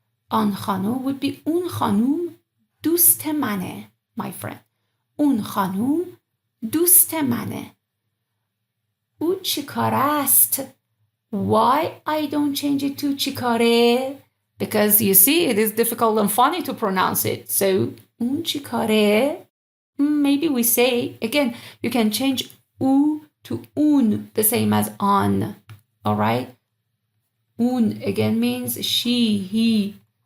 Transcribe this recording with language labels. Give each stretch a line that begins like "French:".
English: An khanum would be un khanum
Persian: دوست منه,
English: my friend.
Persian: اون خانوم دوست منه. او چیکاره است?
English: Why I don't change it to چیکاره? Because you see, it is difficult and funny to pronounce it.
Persian: So, اون چیکاره?
English: Maybe we say, again, you can change او to un, the same as on. Alright? Un, again, means she, he.